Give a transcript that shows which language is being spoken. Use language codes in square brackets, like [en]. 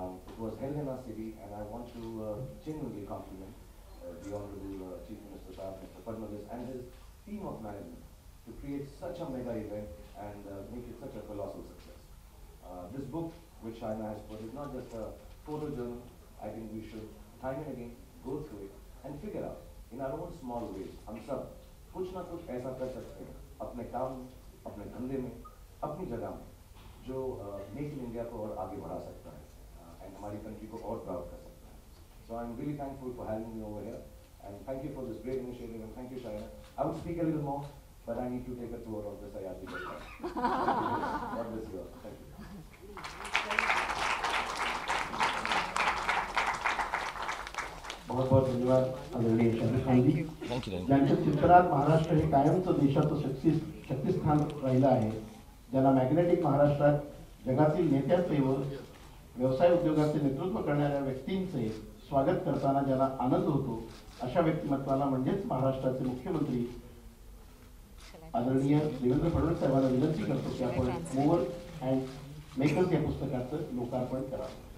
[en] It was held in our city, and I want to genuinely compliment the Honorable Chief Minister Sahab, Mr. Fadnavis, and his team of management to create such a mega event and make it such a colossal success. This book, which Shaina has put, is not just a photo journal. I think we should time and again go through it and figure out in our own small ways. [hi] हम सब कुछ ना कुछ ऐसा कर सकते हैं अपने काम में, अपने धंधे में, अपनी जगह में, जो मेक इन इंडिया को और आगे बढ़ा सकता है and हमारी कंट्री को और प्राउड कर सकता है. [en] So I'm really thankful for having me over here, and thank you for this great initiative, and thank you, Shaina. I would speak a little more, but I need to take a tour of this IRC. God bless you all. Thank you. [hi] बहुत बहुत धन्यवाद आदरणीय शर्मिष्ठान जी. [en] Thank you. [mr] ज्यांच्या चित्रात महाराष्ट्र हे कायमचं देशाचं शक्तिस्थान राहिलं आहे, ज्यांना मॅग्नेटिक महाराष्ट्रात जगातील नेत्याचे व व्यवसाय उद्योगाचे नेतृत्व करणाऱ्या व्यक्तींचे स्वागत करताना ज्यांना आनंद होतो, अशा व्यक्तिमत्वाला म्हणजेच महाराष्ट्राचे मुख्यमंत्री आदरणीय देवेंद्र फडणवीस साहेबांना विनंती करतो की आपण मोर अँड मेकर्स या पुस्तकाचं लोकार्पण करावं.